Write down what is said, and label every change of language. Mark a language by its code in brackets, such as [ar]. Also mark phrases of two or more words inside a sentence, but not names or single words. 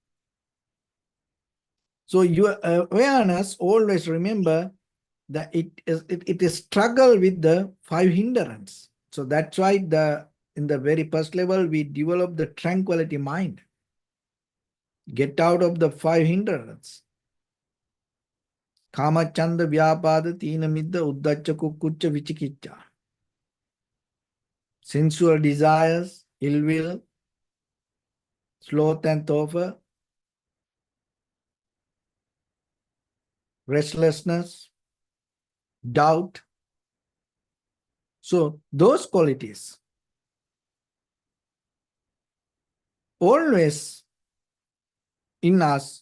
[en] So your awareness, always remember that it is struggle with the five hindrance. So that's why in the very first level we develop the tranquility mind. Get out of the five hindrance. [pi] Kama chanda vyapada tina midda uddacha kukkucha vichikicha. [en] Sensual desires, ill will, sloth and torpor, restlessness, doubt. So those qualities always in us.